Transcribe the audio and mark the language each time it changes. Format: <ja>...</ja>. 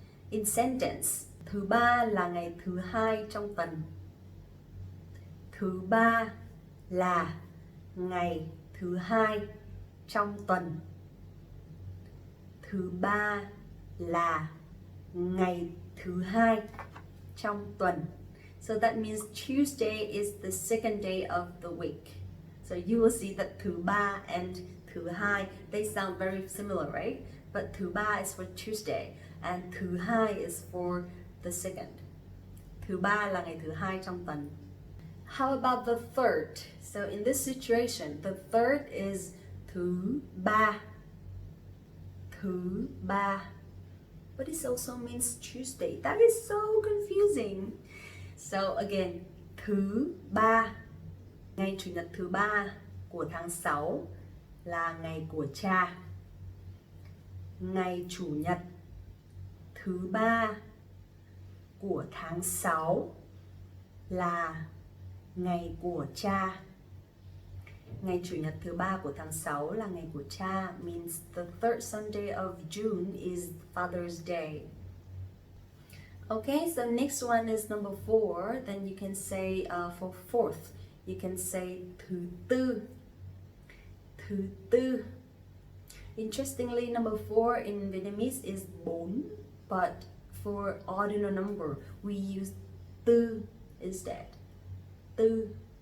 <en>In sentence,</en> <vi>thứ ba là ngày thứ hai trong tuần. Thứ ba là ngày thứ hai trong tuần. Thứ ba là ngày thứ hai trong tuần.</vi> <en>So that means Tuesday is the second day of the week. So you will see that thứ ba and thứ hai, they sound very similar, right? But thứ ba is for Tuesday and thứ hai is for the second.</en> <vi>Thứ ba là ngày thứ hai trong tuần.</vi> <en>How about the third? So in this situation, the third is thứ ba.</en> <vi>Thứ ba.</vi> <en>But it also means Tuesday. That is so confusing. So again, thứ ba.</en> <vi>Ngày Chủ nhật thứ ba của tháng 6 là ngày của cha. Ngày Chủ nhật thứ ba của tháng 6 là ngày của cha. Ngày Chủ nhật thứ ba của tháng 6 là ngày của cha</vi> <en>means the third Sunday of June is Father's Day. Okay, so next one is number 4. Then you can say for fourth, you can say thứ tư. Thứ tư. Interestingly, number 4 in Vietnamese is bốn, but for ordinal number, we use tư instead. Tư.</en>